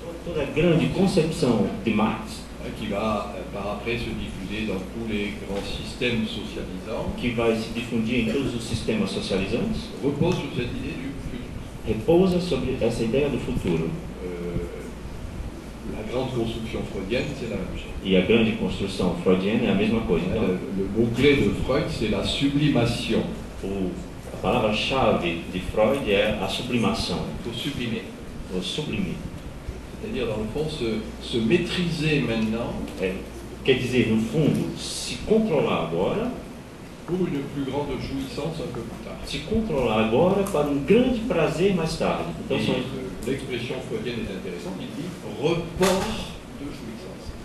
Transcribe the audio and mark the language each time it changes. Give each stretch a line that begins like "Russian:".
Portuguese: toda a grande concepção de Marx
French: qui va par après se diffuser dans tous les grands systèmes socialisants,
Portuguese: que vai se difundir em todos os sistemas socializantes,
French: repose sur cette idée du futur.
Portuguese: repousa sobre essa ideia do futuro.
French: La grande construction freudienne, c'est la même chose.
Portuguese: E a grande construção freudiana é a mesma coisa. Então,
French: Le mot-clé de Freud, c'est la sublimation.
Portuguese: a palavra-chave de Freud é a sublimação,
French: Il faut sublimer.
Portuguese: o sublimir.
French: C'est-à-dire, dans le fond, se maîtriser maintenant
Portuguese: Quer dizer, no fundo, se controlar agora,
French: pour une plus grande jouissance un peu plus tard.
Portuguese: se controlar agora para um grande prazer mais tarde. Então,
French: Et,
Portuguese: são,
French: l'expression freudienne est intéressante, il dit report de jouissance.